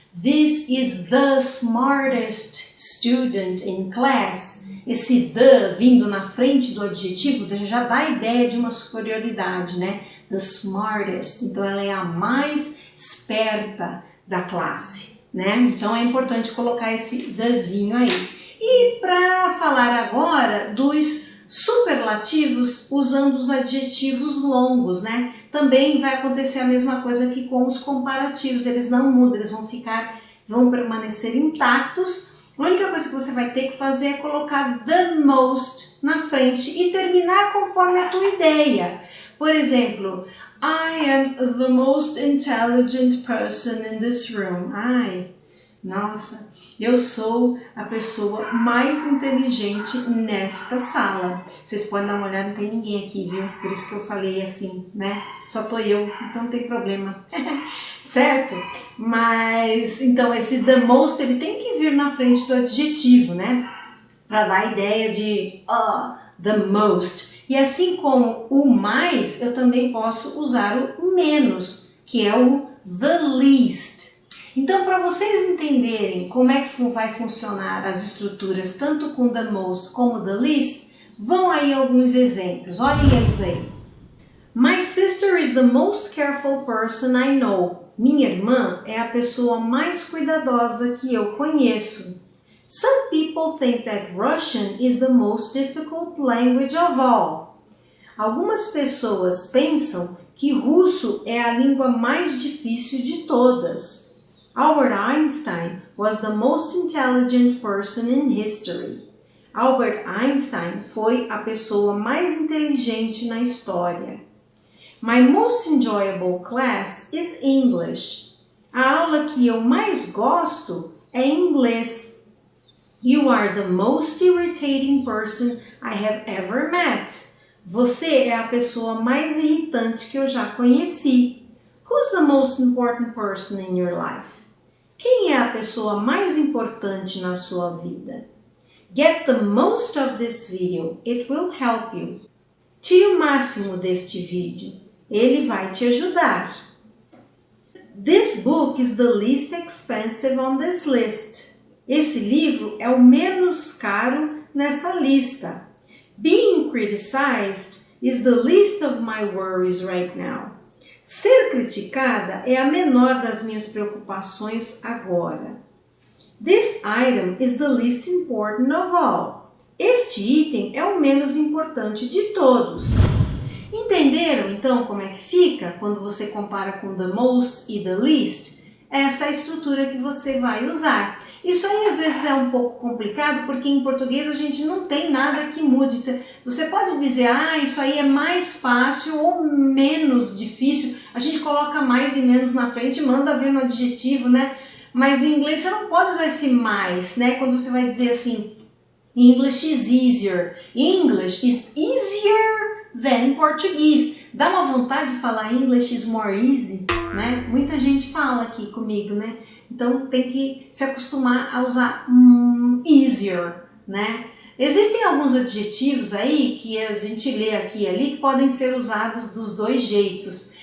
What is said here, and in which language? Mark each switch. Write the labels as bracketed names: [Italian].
[English] This is the smartest student in class. [Portuguese] Esse the vindo na frente do adjetivo já dá a ideia de uma superioridade, né? [English] The smartest. [Portuguese] Então, ela é a mais esperta da classe, né? Então, é importante colocar esse thezinho aí. E para falar agora dos superlativos usando os adjetivos longos, né? Também vai acontecer a mesma coisa que com os comparativos, eles não mudam, eles vão permanecer intactos. A única coisa que você vai ter que fazer é colocar the most na frente e terminar conforme a tua ideia. Por exemplo, [English] I am the most intelligent person in this room. [Portuguese] Ai, nossa, eu sou a pessoa mais inteligente nesta sala. Vocês podem dar uma olhada, não tem ninguém aqui, viu? Por isso que eu falei assim, né? Só tô eu, então não tem problema. Certo? Mas, então, esse the most, ele tem que vir na frente do adjetivo, né? Para dar a ideia de the most. E assim como o mais, eu também posso usar o menos, que é o the least. Então, para vocês entenderem como é que vai funcionar as estruturas, tanto com the most como the least, vão aí alguns exemplos. Olhem eles aí. [English] My sister is the most careful person I know. [Portuguese] Minha irmã é a pessoa mais cuidadosa que eu conheço. [English] Some people think that Russian is the most difficult language of all. [Portuguese] Algumas pessoas pensam que russo é a língua mais difícil de todas. [English] Albert Einstein was the most intelligent person in history. [Portuguese] Albert Einstein foi a pessoa mais inteligente na história. [English] My most enjoyable class is English. [Portuguese] A aula que eu mais gosto é inglês. [English] You are the most irritating person I have ever met. [Portuguese] Você é a pessoa mais irritante que eu já conheci. [English] Who's the most important person in your life? [Portuguese] Quem é a pessoa mais importante na sua vida? [English] Get the most of this video. It will help you. [Portuguese] Tire o máximo deste vídeo. Ele vai te ajudar. [English] This book is the least expensive on this list. [Portuguese] Esse livro é o menos caro nessa lista. [English] Being criticized is the least of my worries right now. [Portuguese] Ser criticada é a menor das minhas preocupações agora. [English] This item is the least important of all. [Portuguese] Este item é o menos importante de todos. Entenderam então como é que fica quando você compara com the most e the least? Essa é a estrutura que você vai usar. Isso aí às vezes é um pouco complicado porque em português a gente não tem nada que mude. Você pode dizer, isso aí é mais fácil ou menos difícil. A gente coloca mais e menos na frente e manda ver no adjetivo, né? Mas em inglês você não pode usar esse mais, né? Quando você vai dizer assim, [English] English is easier. English is easier than Portuguese. [Portuguese] Dá uma vontade de falar [English] English is more easy, [Portuguese] né? Muita gente fala aqui comigo, né? Então tem que se acostumar a usar easier, né? Existem alguns adjetivos aí que a gente lê aqui e ali que podem ser usados dos dois jeitos.